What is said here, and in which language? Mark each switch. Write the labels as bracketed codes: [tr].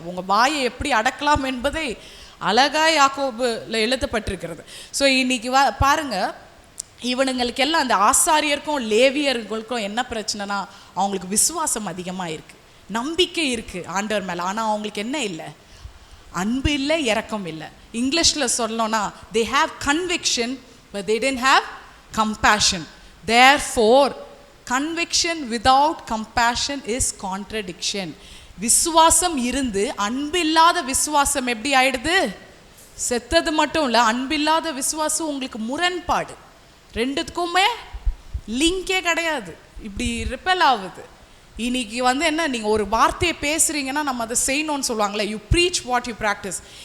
[ta] உங்கள் வாயை எப்படி அடக்கலாம் என்பதை அழகாக யாக்கோபுல எழுதப்பட்டிருக்கிறது. ஸோ இன்னைக்கு பாருங்க, இவனுங்களுக்கு எல்லாம் அந்த ஆசாரியருக்கும் லேவியர்களுக்கும் என்ன பிரச்சனைனா, அவங்களுக்கு விசுவாசம் அதிகமாக இருக்குது, நம்பிக்கை இருக்குது ஆண்டவர் மேலே. ஆனால் அவங்களுக்கு என்ன இல்லை? அன்பு இல்லை, இரக்கம் இல்லை. இங்கிலீஷில் சொல்லணும்னா [en] they have conviction but they didn't have compassion. Therefore conviction without compassion is contradiction. [ta] விசுவாசம் இருந்து அன்பு இல்லாத விசுவாசம் எப்படி ஆயிடுது? செத்தது மட்டும் இல்லை, அன்பில்லாத விசுவாசம் உங்களுக்கு முரண்பாடு. ரெண்டுத்துக்குமே லிங்கே கிடையாது, இப்படி ரிப்பல் ஆகுது. இன்னைக்கு வந்து என்ன, நீங்கள் ஒரு வார்த்தையை பேசுகிறீங்கன்னா நம்ம அதை செய்யணும்னு சொல்லுவாங்களே, [en] You preach what you practise.